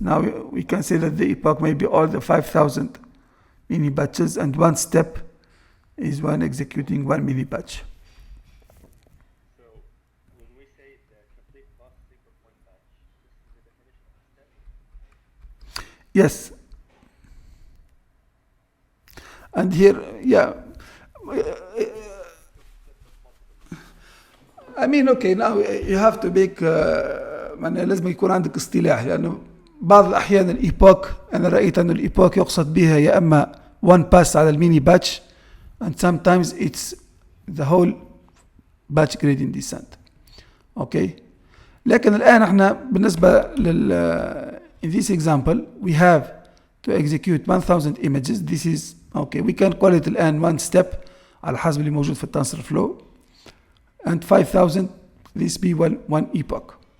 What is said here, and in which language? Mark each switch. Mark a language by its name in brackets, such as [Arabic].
[English] Now we can say that the epoch may be all the 5000 mini batches, and 1 step is one executing 1 mini batch. So when we say the complete processing of one batch, this is the definition of a step? Yes. And here, yeah. I mean, okay, now you have to make [Arabic] لازم يكون عندك اصطلاح، لأنه بعض الأحيان الإيبوك أنا رأيت أن الإيبوك يقصد بها يا أما [English] one pass [Arabic] على الميني باتش، [English] and sometimes it's the whole batch gradient descent. Okay. [Arabic] لكن الآن احنا بالنسبة [English] in this example we have to execute 1000 images. This is okay, we can call it الآن one step [Arabic] على حسب اللي موجود في [English] TensorFlow, and 5000 this be one epoch.